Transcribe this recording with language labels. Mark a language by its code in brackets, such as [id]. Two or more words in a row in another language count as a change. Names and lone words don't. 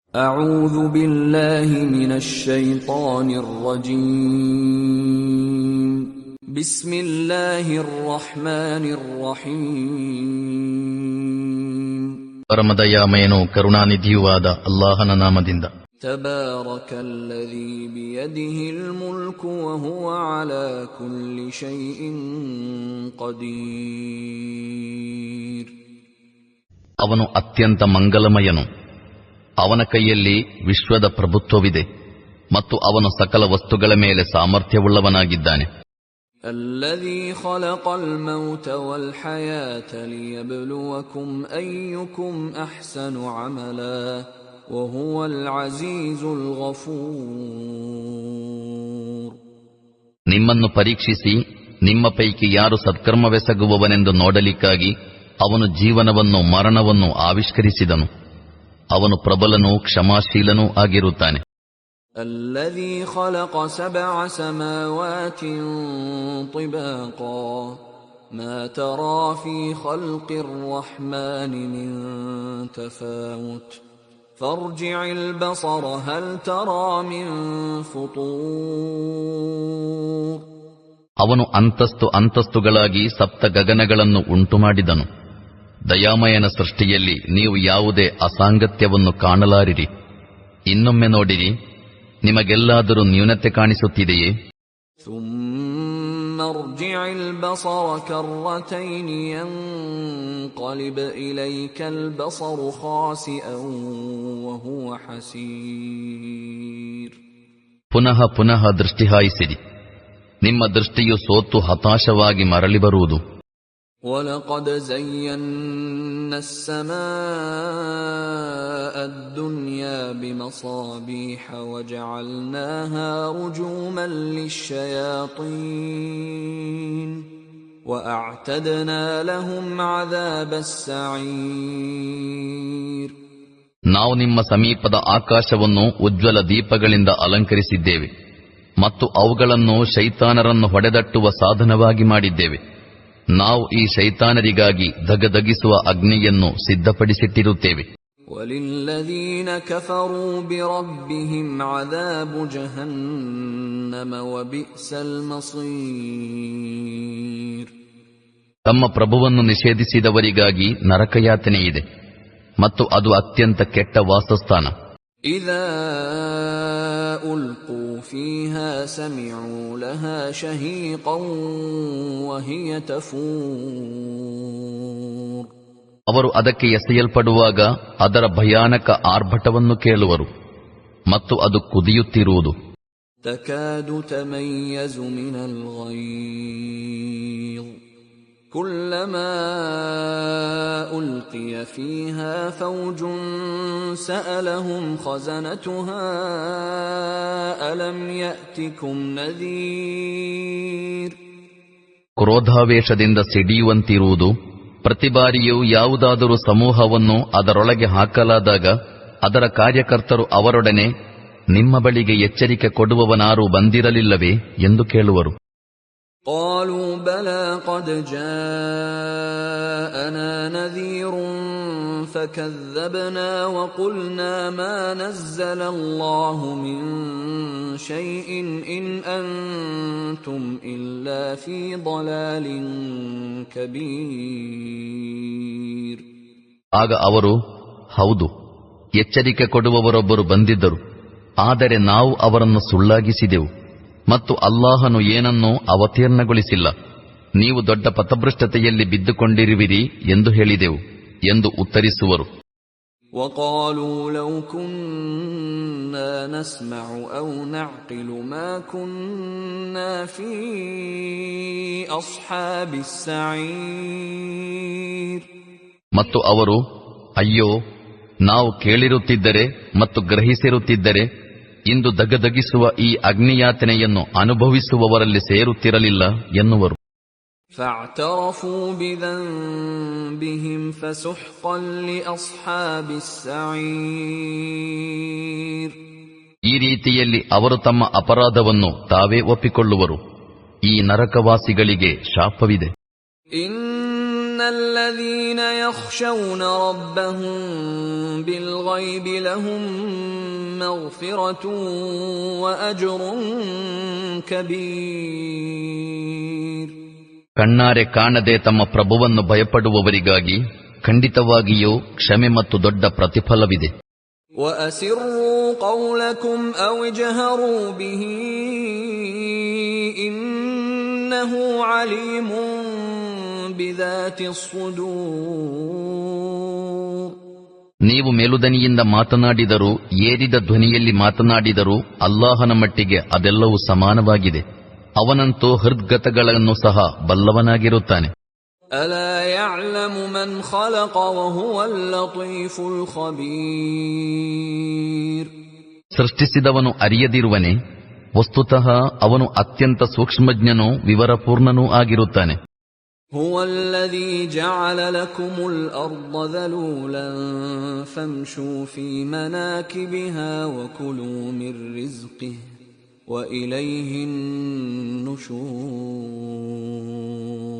[ar] أعوذ بالله من الشيطان الرجيم بسم الله الرحمن الرحيم [kn] ಪರಮದಯಾಮಯನೂ ಕರುಣಾನಿಧಿಯೂ ಆದ ಅಲ್ಲಾಹನ ನಾಮದಿಂದ. [ar] تبارك الذي بيده الملك وهو على كل شيء قدير. [kn] ಅವನು ಅತ್ಯಂತ ಮಂಗಲಮಯನು. ಅವನ ಕೈಯಲ್ಲಿ ವಿಶ್ವದ ಪ್ರಭುತ್ವವಿದೆ ಮತ್ತು ಅವನು ಸಕಲ ವಸ್ತುಗಳ ಮೇಲೆ ಸಾಮರ್ಥ್ಯವುಳ್ಳವನಾಗಿದ್ದಾನೆ. [ar] الذي خلق الموت والحياة ليبلوكم أيكم أحسن عملا وهو العزيز الغفور. [kn] ನಿಮ್ಮನ್ನು ಪರೀಕ್ಷಿಸಿ ನಿಮ್ಮ ಪೈಕಿ ಯಾರು ಸತ್ಕರ್ಮವೆಸಗುವವನೆಂದು ನೋಡಲಿಕ್ಕಾಗಿ ಅವನು ಜೀವನವನ್ನು ಮರಣವನ್ನು ಆವಿಷ್ಕರಿಸಿದನು. ಅವನು ಪ್ರಬಲನೂ ಕ್ಷಮಾಶೀಲನೂ ಆಗಿರುತ್ತಾನೆ. [ar] الذي خلق 7 سماوات طباقا ما ترى في خلق الرحمن من تفاوت فارجع البصر هل ترى من فطور. [kn] ಅವನು ಅಂತಸ್ತುಗಳಾಗಿ ಸಪ್ತ ಗಗನಗಳನ್ನು ಉಂಟುಮಾಡಿದನು. ದಯಾಮಯನ ಸೃಷ್ಟಿಯಲ್ಲಿ ನೀವು ಯಾವುದೇ ಅಸಾಂಗತ್ಯವನ್ನು ಕಾಣಲಾರಿರಿ. ಇನ್ನೊಮ್ಮೆ ನೋಡಿರಿ, ನಿಮಗೆಲ್ಲಾದರೂ ನ್ಯೂನತೆ ಕಾಣಿಸುತ್ತಿದೆಯೇ? [ar] ثم ارجع البصر كرتين ينقلب إليك البصر خاسئا وهو حسير. [kn] ಪುನಃ ಪುನಃ ದೃಷ್ಟಿ ಹಾಯಿಸಿರಿ, ನಿಮ್ಮ ದೃಷ್ಟಿಯು ಸೋತು ಹತಾಶವಾಗಿ ಮರಳಿ ಬರುವುದು. [ar] وَلَقَدْ زَيَّنَّا السَّمَاءَ الدُّنْيَا بِمَصَابِيحَ وَجَعَلْنَاهَا رُجُومًا لِلشَّيَاطِينِ وَأَعْتَدْنَا لَهُمْ عَذَابَ السَّعِيرِ. [kn] ನಾವು ನಿಮ್ಮ ಸಮೀಪದ ಆಕಾಶವನ್ನು ಉಜ್ವಲ ದೀಪಗಳಿಂದ ಅಲಂಕರಿಸಿದ್ದೇವೆ ಮತ್ತು ಅವುಗಳನ್ನು ಶೈತಾನರನ್ನು ಹೊಡೆದಟ್ಟುವ ಸಾಧನವಾಗಿ ಮಾಡಿದ್ದೇವೆ. ನಾವು ಈ ಶೈತಾನರಿಗಾಗಿ ಧಗಧಗಿಸುವ ಅಗ್ನಿಯನ್ನು ಸಿದ್ಧಪಡಿಸಿಟ್ಟಿರುತ್ತೇವೆ. [ar] وَلِلَّذِينَ كَفَرُوا بِرَبِّهِمْ عَذَابُ جَهَنَّمَ وَبِئْسَ الْمَصِيرُ. [kn] ತಮ್ಮ ಪ್ರಭುವನ್ನು ನಿಷೇಧಿಸಿದವರಿಗಾಗಿ ನರಕಯಾತನೆಯಿದೆ ಮತ್ತು ಅದು ಅತ್ಯಂತ ಕೆಟ್ಟ ವಾಸಸ್ಥಾನ. [ar] إِذَا أُلْقُوا فِيهَا سَمِعُوا لَهَا شَهِيقًا وَهِيَ تَفُورُ. [kn] ಅವರು ಅದಕ್ಕೆ ಎಸೆಯಲ್ಪಡುವಾಗ ಅದರ ಭಯಾನಕ ಆರ್ಭಟವನ್ನು ಕೇಳುವರು ಮತ್ತು ಅದು ಕುದಿಯುತ್ತಿರುವುದು. [ar] تَكَادُ تَمَيَّزُ مِنَ الْغَيْظِ كُلَّمَا أُلْقِيَ فِيهَا فَوْجٌ سَأَلَهُمْ خَزَنَتُهَا أَلَمْ يَأْتِكُمْ نَذِيرٌ. [kn] ಕ್ರೋಧಾವೇಶದಿಂದ ಸಿಡಿಯುವಂತಿರುವುದು. ಪ್ರತಿ ಬಾರಿಯೂ ಯಾವುದಾದರೂ ಸಮೂಹವನ್ನು ಅದರೊಳಗೆ ಹಾಕಲಾದಾಗ ಅದರ ಕಾರ್ಯಕರ್ತರು ಅವರೊಡನೆ, ನಿಮ್ಮ ಬಳಿಗೆ ಎಚ್ಚರಿಕೆ ಕೊಡುವವನಾರೂ ಬಂದಿರಲಿಲ್ಲವೇ ಎಂದು ಕೇಳುವರು. [ar] قالوا بلى قد جاءنا نذير فكذبنا وقلنا ما نزل الله من شيء إن أنتم إلا في ضلال كبير. [kn] ಆಗ ಅವರು, ಹೌದು, ಎಚ್ಚರಿಕೆ ಕೊಡುವವರೊಬ್ಬರು ಬಂದಿದ್ದರು, ಆದರೆ ನಾವು ಅವರನ್ನು ಸುಳ್ಳಾಗಿಸಿದೆವು ಮತ್ತು ಅಲ್ಲಾಹನು ಏನನ್ನೂ ಅವತೀರ್ಣಗೊಳಿಸಿಲ್ಲ. ನೀವು ದೊಡ್ಡ ಪಥಭ್ರಷ್ಟತೆಯಲ್ಲಿ ಬಿದ್ದುಕೊಂಡಿರುವಿರಿ ಎಂದು ಹೇಳಿದೆವು ಎಂದು ಉತ್ತರಿಸುವರು. [ar] وَقَالُوا لَوْ كُنَّا نَسْمَعُ أَوْ نَعْقِلُ مَا كُنَّا فِي أَصْحَابِ السَّعِيرِ. [kn] ಮತ್ತು ಅವರು, ಅಯ್ಯೋ, ನಾವು ಕೇಳಿರುತ್ತಿದ್ದರೆ ಮತ್ತು ಗ್ರಹಿಸಿರುತ್ತಿದ್ದರೆ ಇಂದು ದಗದಗಿಸುವ ಈ ಅಗ್ನಿಯಾತನೆಯನ್ನು ಅನುಭವಿಸುವವರಲ್ಲಿ ಸೇರುತ್ತಿರಲಿಲ್ಲ ಎನ್ನುವರು. [ar] فَاعْتَرَفُوا بِذَنبِهِمْ فَسُحْقًا لِأَصْحَابِ السَّعِيرِ. [kn] ಈ ರೀತಿಯಲ್ಲಿ ಅವರು ತಮ್ಮ ಅಪರಾಧವನ್ನು ತಾವೇ ಒಪ್ಪಿಕೊಳ್ಳುವರು. ಈ ನರಕವಾಸಿಗಳಿಗೆ ಶಾಪವಿದೆ. [ar] إِنَّ الذين يخشون ربهم بالغيب لهم مغفرة وأجر كبير. [kn] ಕಣ್ಣಾರೆ ಕಾಣದೆ ತಮ್ಮ ಪ್ರಭುವನ್ನು ಭಯಪಡುವವರಿಗಾಗಿ ಖಂಡಿತವಾಗಿಯೂ ಕ್ಷಮೆ ಮತ್ತು ದೊಡ್ಡ ಪ್ರತಿಫಲವಿದೆ. [ar] وَأَسِرُّوا قَوْلَكُمْ أَوْ اجْهَرُوا بِهِ إِنَّهُ عَلِيمٌ بِذَاتِ الصُّدُورِ. [kn] ನೀವು ಮೇಲುದನಿಯಿಂದ ಮಾತನಾಡಿದರೂ ಏರಿದ ಧ್ವನಿಯಲ್ಲಿ ಮಾತನಾಡಿದರೂ ಅಲ್ಲಾಹನ ಮಟ್ಟಿಗೆ ಅದೆಲ್ಲವೂ ಸಮಾನವಾಗಿದೆ. ಅವನಂತೂ ಹೃದ್ಗತಗಳನ್ನು ಸಹ ಬಲ್ಲವನಾಗಿರುತ್ತಾನೆ. [ar] أَلَا يَعْلَمُ مَنْ خَلَقَ وَهُوَ اللَّطِيفُ الْخَبِيرُ. [kn] ಸೃಷ್ಟಿಸಿದವನು ಅರಿಯದಿರುವನೆ? ವಸ್ತುತಃ ಅವನು ಅತ್ಯಂತ ಸೂಕ್ಷ್ಮಜ್ಞನೂ ವಿವರಪೂರ್ಣನೂ ಆಗಿರುತ್ತಾನೆ. [ar] هُوَ الَّذِي جَعَلَ لَكُمُ الْأَرْضَ ذَلُولًا فَامْشُوا فِي مَنَاكِبِهَا وَكُلُوا مِنْ رِزْقِهِ وَإِلَيْهِ النُّشُورُ.